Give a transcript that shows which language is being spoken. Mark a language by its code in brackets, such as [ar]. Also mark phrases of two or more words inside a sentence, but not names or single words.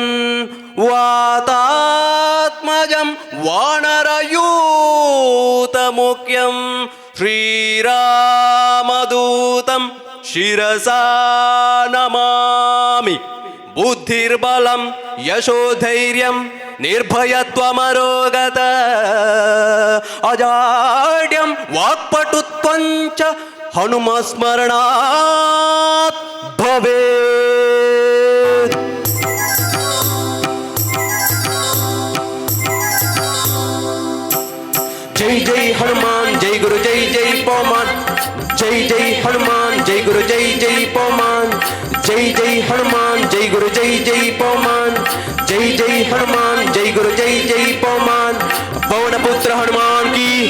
[sa] ವಾತಾತ್ಮಜಂ ವಾನರಯೂತಮುಖ್ಯಂ ಶ್ರೀರಾಮದೂತಂ ಶಿರಸಾ ನಮಾಮಿ ಬುದ್ಧಿರ್ಬಲಂ ಯಶೋಧೈರ್ಯಂ ನಿರ್ಭಯತ್ವಮರೋಗತ ಅಜಾಡ್ಯಂ ವಾಕ್ಪಟುತ್ವಂಚ ಹನುಮಸ್ಮರಣಾತ್ ಭವೇತ್. [hi] जय जय हनुमान जय गुरु जय जय पवमान जय जय हनुमान जय गुरु जय जय पवमान जय जय हनुमान जय गुरु जय जय पवमान जय जय हनुमान जय गुरु जय जय पवमान पवन पुत्र हनुमान की